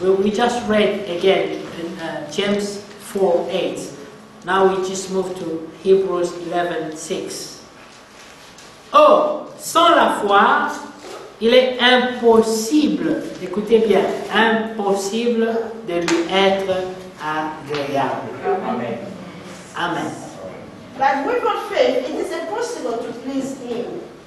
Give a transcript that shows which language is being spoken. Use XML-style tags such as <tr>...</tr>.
<en>We just read again in James 4:8. Now we just move to Hebrews 11:6.</en> <fr>Or, sans la foi, il est impossible, écoutez bien, impossible de lui être agréable. Amen. Amen.</fr> <en>But without faith, it is impossible to please Him.</en>